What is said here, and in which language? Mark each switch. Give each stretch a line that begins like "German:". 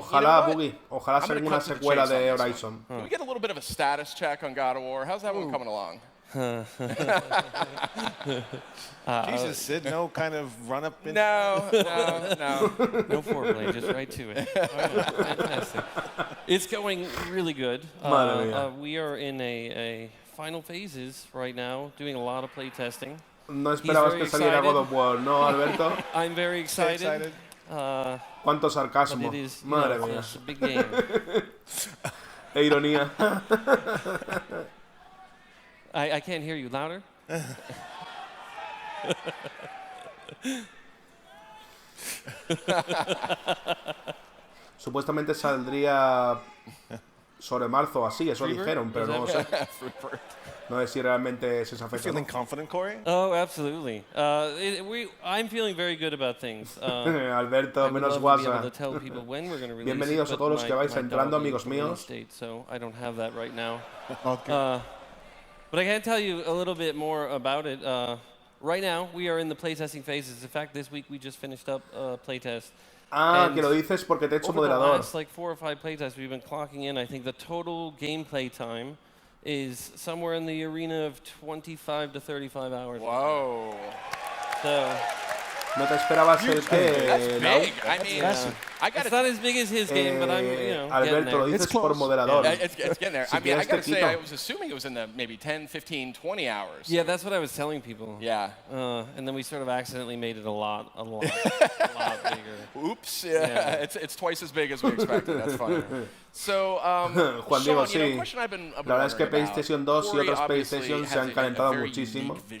Spanish: ojalá, Boogie, ojalá sea alguna secuela de Horizon.
English: Can we get a little bit of a status check on God of War? How's that one coming along? Jesus, Sid, no kind of run-up? No. No foreplay, just right to it. Fantastic. It's going really good. We are in a final phases right now, doing a lot of play testing.
Spanish: No esperabas que saliera God of War, ¿no, Alberto?
English: I'm very excited.
Spanish: Cuánto sarcasmo. Madre mía.
English: It's a big game.
Spanish: E ironía.
English: I can't hear you. Louder?
Spanish: Supuestamente saldría sobre marzo, así, eso dijeron, pero no sé. No sé si realmente es esa fecha.
English: Feeling confident, Cory? Oh, absolutely. I'm feeling very good about things.
Spanish: Alberto, menos guasa. Bienvenidos a todos los que vais entrando, amigos míos.
English: So I don't have that right now. But I can tell you a little bit more about it. Right now, we are in the playtesting phases. In fact, this week we just finished up playtest.
Spanish: Que lo dices porque te he hecho moderador.
English: Over the last 4 or 5 playtests, we've been clocking in. I think the total gameplay time is somewhere in the arena of 25 to 35 hours. Whoa. So...
Spanish: No te esperabas el que...
English: That's big. I mean, it's not as big as his game, but I'm,
Spanish: Alberto, lo dices por moderador.
English: It's getting there. I mean, I gotta say, I was assuming it was in the maybe 10, 15, 20 hours. Yeah, that's what I was telling people. Yeah. And then we sort of accidentally made it a lot bigger. Oops. Yeah. It's twice as big as we expected. That's funny. So, Juan Diego, sí.
Spanish: La verdad es que PlayStation 2 y otros PlayStation se han calentado muchísimo.